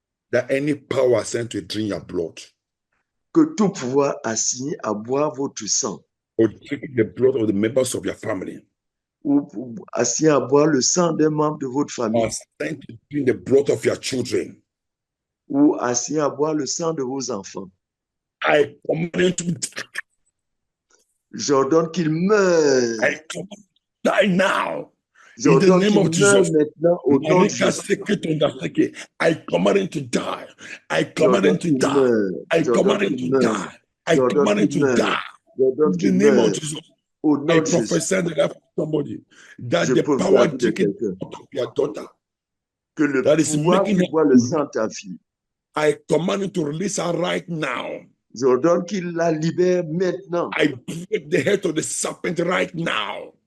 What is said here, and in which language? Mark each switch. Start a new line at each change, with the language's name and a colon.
English: That any power sent to drink your blood.
French: Que tout pouvoir assigné à boire votre sang.
English: Or drink the blood of the members of your family.
French: Ou assigné à boire le sang d'un membre de votre famille.
English: Or sent to drink the blood of your children.
French: Ou assigné à boire le sang de vos enfants.
English: I command to
French: j'ordonne qu'il meure.
English: I command die now. In the name of Jesus.
French: Au nom de Jésus.
English: I command him to die. I command him to die. I command him to die. I command him to die. In the name of Jesus. I prophesy the life of somebody that the power taken out of your daughter,
French: que le pouvoir qui boit le sang de ta fille.
English: I command him to release her right now.
French: J'ordonne qu'il la libère maintenant.
English: I break the head of the serpent right now.